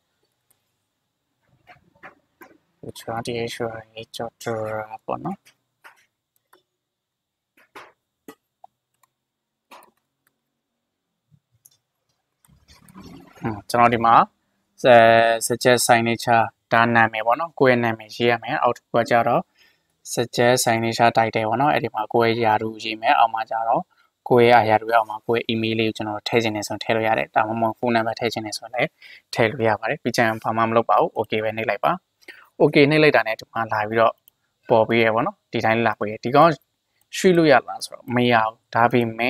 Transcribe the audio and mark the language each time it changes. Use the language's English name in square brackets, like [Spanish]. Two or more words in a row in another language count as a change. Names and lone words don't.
[Burmese] ကျွန်တော်ဒီရွှေရေးကြော်တာပေါ့နော်ကျွန်တော်ဒီမှာ [English] suggest signature [Burmese] ဒါနာမည်ပေါ့နော်ကိုယ့်ရဲ့နာမည်ရေးရမယ်အောက်ကကြတော့ [English] suggest signature [Burmese] title ပေါ့နော်အဲ့ဒီမှာကိုယ့်ရဲ့ယာထူးရေးမယ်အောက်မှာကြတော့ကိုယ့်ရဲ့ယာထူးအောက်မှာကိုယ့်ရဲ့ email လေးကိုကျွန်တော်ထည့်ချင်နေဆိုထည့်လို့ရတယ်ဒါမှမဟုတ်ဖုန်းနံပါတ်ထည့်ချင်နေဆိုလည်း ထည့်လို့ရပါတယ်ပြီးကြရင်ဘာမှမလုပ်ပါဘူး okay ပဲနှိပ်လိုက်ပါ okay နှိပ်လိုက်တာနဲ့ဒီမှာလာပြီးတော့ပပေါ်ပြီးရပေါ့နော်ဒီတိုင်းလာပြီးဒီကောင်ရွှေ့လို့ရလားဆိုတော့မရဘူးဒါပေမဲ့